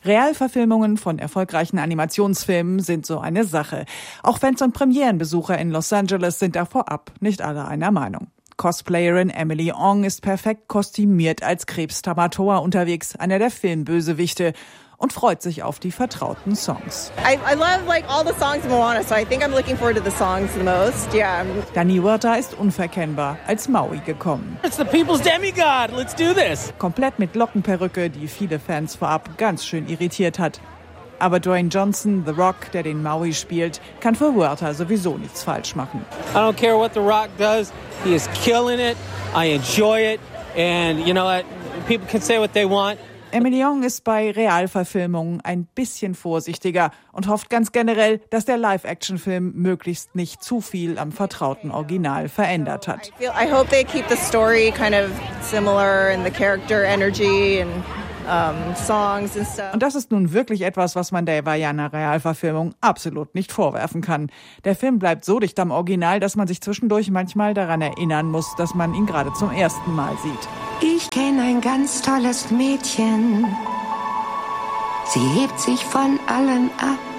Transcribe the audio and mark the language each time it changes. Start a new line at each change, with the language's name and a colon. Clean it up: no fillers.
German: Realverfilmungen von erfolgreichen Animationsfilmen sind so eine Sache. Auch Fans und Premierenbesucher in Los Angeles sind da vorab nicht alle einer Meinung. Cosplayerin Emily Ong ist perfekt kostümiert als Krebs-Tamatoa unterwegs, einer der Filmbösewichte, und freut sich auf die vertrauten Songs.
English: I love like all the songs of Moana, so I think I'm looking forward to the songs the most. Yeah.
German: Dani Huerta ist unverkennbar als Maui gekommen.
English: It's the people's demigod. Let's do this.
German: Komplett mit Lockenperücke, die viele Fans vorab ganz schön irritiert hat. Aber Dwayne Johnson, The Rock, der den Maui spielt, kann für Huerta sowieso nichts falsch machen.
English: I don't care what The Rock does. He is killing it. I enjoy it. And you know what? People can say what they want.
German: Emily Young ist bei Realverfilmungen ein bisschen vorsichtiger und hofft ganz generell, dass der Live-Action-Film möglichst nicht zu viel am vertrauten Original verändert hat.
English: I hope they keep the story kind of similar and the character energy and songs and stuff.
German: Und das ist nun wirklich etwas, was man der Vaiana-Realverfilmung absolut nicht vorwerfen kann. Der Film bleibt so dicht am Original, dass man sich zwischendurch manchmal daran erinnern muss, dass man ihn gerade zum ersten Mal sieht. Ich kenne ein ganz tolles Mädchen. Sie hebt sich von allen ab.